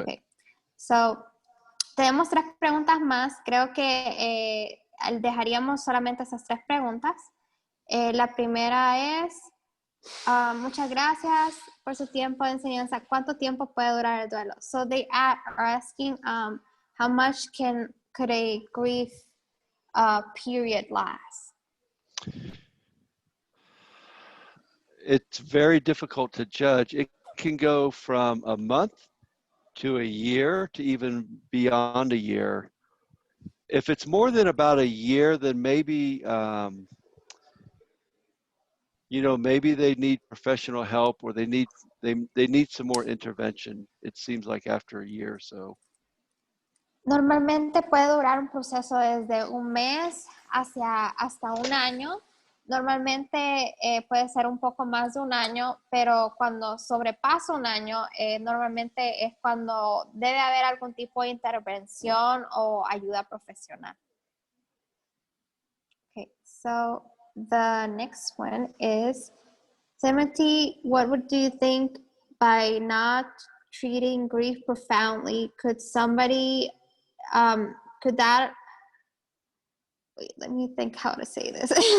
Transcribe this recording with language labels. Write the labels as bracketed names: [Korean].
[English] Okay, so [Spanish] tenemos 3 preguntas más. Creo que dejaríamos solamente esas 3 preguntas. La primera es, muchas gracias por su tiempo de enseñanza. ¿Cuánto tiempo puede durar el duelo? [English] So they are asking how much could a grief period last? It's very difficult to judge. It can go from a month to a year to even beyond a year. If it's more than about a year, then maybe, maybe they need professional help or they need some more intervention. It seems like after a year or so. [Spanish] Normalmente puede durar un proceso desde un mes hasta un año. Normalmente puede ser un poco más de un año, pero cuando sobrepasa un año, normalmente es cuando debe haber algún tipo de intervención o ayuda profesional. [English] Okay, so the next one is, Timothy, what do you think by not treating grief profoundly, could somebody could that, wait, let me think how to say this.